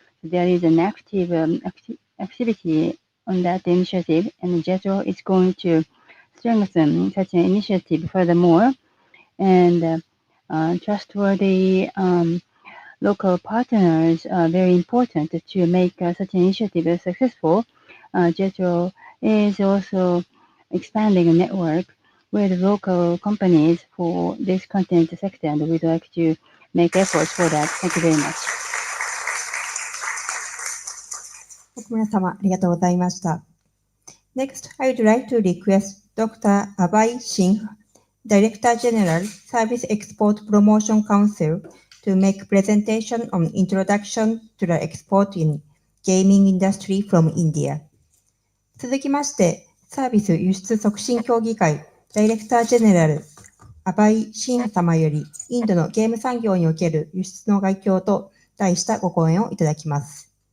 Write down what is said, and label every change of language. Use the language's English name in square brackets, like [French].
[English] There is an active activity on that initiative, and JETRO is going to strengthen such an initiative furthermore, and trustworthy local partners are very important to make such an initiative successful. JETRO is also expanding a network with local companies for this content sector, and we'd like to make efforts for that. Thank you very much. [Japanese] 奥村様、ありがとうございました。 [English] Next, I would like to request Dr. Abhay Singh, Director General, Service Export Promotion Council, to make presentation on introduction to the export in gaming industry from India. [Japanese] 続きまして、サービス輸出促進協議会、ダイレクタージェネラル、アバイ・シン様より、インドのゲーム産業における輸出の概況と題したご講演をいただきます。